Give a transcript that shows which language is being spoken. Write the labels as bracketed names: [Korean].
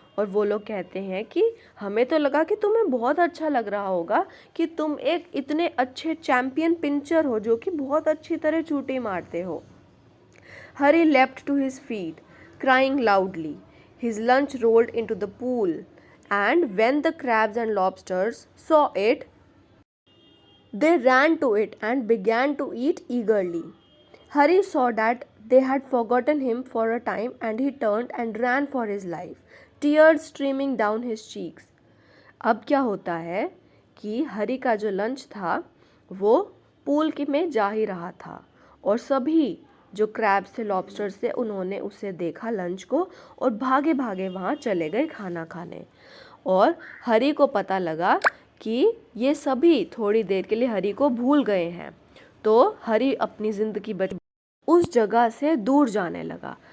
[Hindi] और वो लोग कहते हैं कि हमें तो लगा कि तुम्हें बहुत अच्छा लग रहा होगा कि तुम एक इतने अच्छे चैम्पियन पिंचर हो जो कि बहुत अच्छी तरह चूटी मारते हो। [English] Hari leapt to his feet, crying loudly. His lunch rolled into the pool, and when the crabs and lobsters saw it, they ran to it and began to eat eagerly. Hari saw that they had forgotten him for a time, and he turned and ran for his life, tears streaming down his cheeks. [Hindi] अब क्या होता है कि हरी का जो lunch था वो pool के में जा ही रहा था और सभी जो क्रैब से, लॉबस्टर से, उन्होंने उसे देखा लंच को और भागे भागे वहाँ चले गए खाना खाने। और हरी को पता लगा कि ये सभी थोड़ी देर के लिए हरी को भूल गए हैं, तो हरी अपनी ज़िंदगी बच उस जगह से दूर जाने लगा।